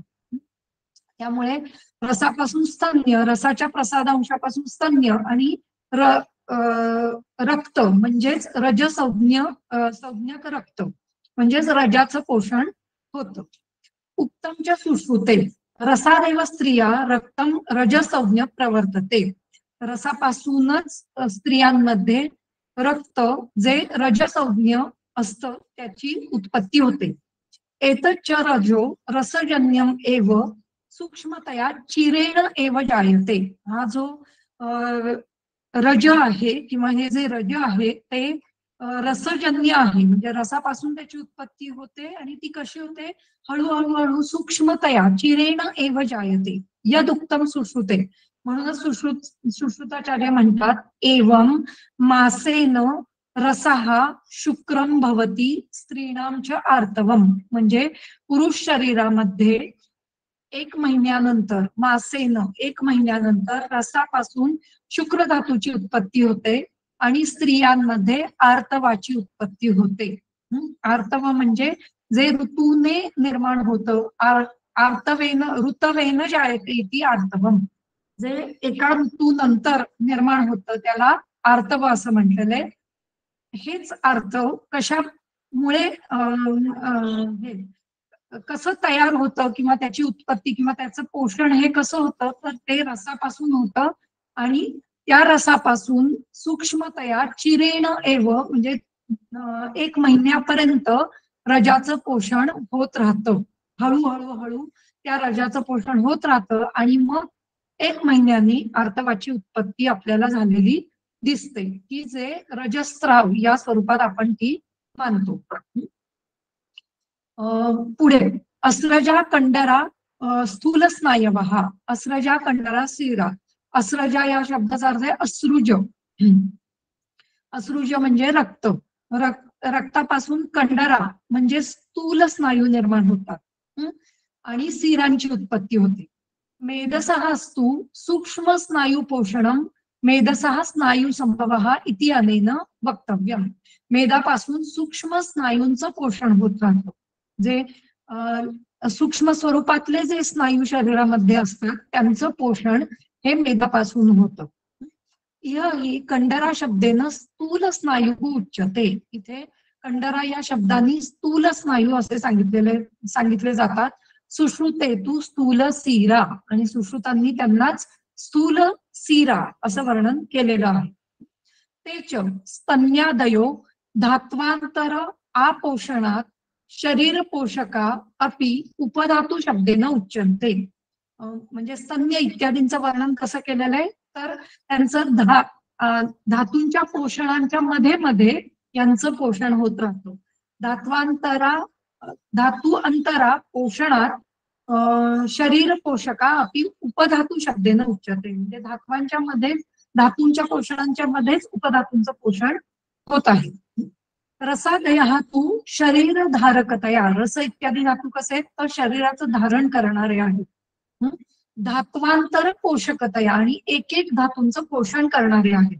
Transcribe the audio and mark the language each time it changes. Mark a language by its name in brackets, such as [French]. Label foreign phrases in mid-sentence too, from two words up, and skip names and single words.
[Marathi] त्यामुळे रसापासून स्तन्य, रसाच्या प्रसादांशापासून स्तन्य आणि रक्त म्हणजेच संज्ञक रक्त म्हणजेच रजाचं पोषण होतं. [Sanskrit] उत्तमच्या सुश्रुते रसादेव स्त्रिया रक्तम रजसंज्ञ प्रवर्तते. [Marathi] रसापासूनच स्त्रियांमध्ये रक्त जे रजसंज्ञ असतं त्याची उत्पत्ती होते. [Sanskrit] एतच्च रजो रसजन्यम एव सूक्ष्मतया चिरेण एव जायते. [Marathi] हा जो रज आहे किंवा हे जे रज आहे ते रसजन्य आहे, म्हणजे रसापासून त्याची उत्पत्ती होते आणि ती कशी होते हळूहळू [Sanskrit] सूक्ष्मतया चिरेण एव जायते यदुक्तम सुश्रुते. [Marathi] म्हणूनच सुश्रुताचार्य म्हणतात [Sanskrit] एवं मासेन रसहा शुक्रम भवती स्त्रीणांच आर्तवम. [Marathi] म्हणजे पुरुष शरीरामध्ये 1 महिन्यानंतर मासेनं 1 महिन्यानंतर रसापासून शुक्र धातूची उत्पत्ती होते आणि स्त्रियांमध्ये आर्तवाची उत्पत्ती होते. आर्तव म्हणजे जे ऋतूने निर्माण होतं. [Sanskrit] ऋतवेन जायते इति आर्तवम. [Marathi] जे एका ऋतूनंतर निर्माण होतं त्याला आर्तव असं म्हटलेलं आहे. हेच आर्तव कशामुळे कसं तयार होतं किंवा त्याची उत्पत्ती किंवा त्याचं पोषण हे कसं होतं तर ते रसापासून होतं आणि त्या रसापासून [Sanskrit] सूक्ष्मतया चिरेण एव [Marathi] म्हणजे 1 महिन्यापर्यंत रजाचं पोषण होत राहतं. हळूहळू त्या रजाचं पोषण होत राहतं आणि मग 1 महिन्यानी आर्तवाची उत्पत्ती आपल्याला झालेली दिसते, की जे रजस्त्राव या स्वरूपात आपण ती मानतो. [Sanskrit] पुढे अस्रजा कंडरा स्थूल स्नायवः, अस्रजा कंडरा सिरा. [Marathi] अस्रजा या शब्दाचा अर्थ आहे अश्रुज. अश्रुज म्हणजे रक्त. रक्तापासून कंडरा म्हणजे स्थूल स्नायू निर्माण होतात आणि सिरांची उत्पत्ती होते. [Sanskrit] मेधसः स्तु सूक्ष्म स्नायू पोषणम मेधसः स्नायू संभवः इति अनेन वक्तव्यम. [Marathi] मेधापासून सूक्ष्म स्नायूंचं पोषण होत राहतं. जे सूक्ष्म स्वरूपातले जे स्नायू शरीरामध्ये असतात त्यांचं पोषण हे मेधापासून होतं. [Sanskrit] ही कंडरा शब्देनं स्थूल स्नायू उच्यते. [Marathi] इथे कंडरा या शब्दांनी स्थूल स्नायू असे सांगितले जातात. [Sanskrit] सुश्रुतेतु स्थूल सीरा [Marathi] आणि सुश्रुतांनी त्यांनाच स्थूल सीरा असं वर्णन केलेलं आहे. [Sanskrit] तेच स्तन्यादयो धात्वांतर आपोषणात शरीर पोषका अपि उपधातू शब्देनं उच्यन्ते. [Marathi] म्हणजे स्तन्य इत्यादींचं वर्णन कसं केलेलं आहे तर त्यांचं धातूंच्या पोषणांच्या मध्ये यांचं पोषण होत राहतं. [Sanskrit] धातू अंतरा पोषणात शरीर पोषका अपि उपधातू शब्देनं उच्यते. [Marathi] म्हणजे धातूंच्या पोषणांच्या मध्येच उपधातूंचं पोषण होत आहे. [Sanskrit] रसादया तू शरीर धारकतया. [Marathi] रस इत्यादी धातू कसे आहेत तर शरीराचं धारण करणारे आहेत. [Sanskrit] धात्वांतर पोषकतया [Marathi] आणि एक धातूंचं पोषण करणारे आहेत.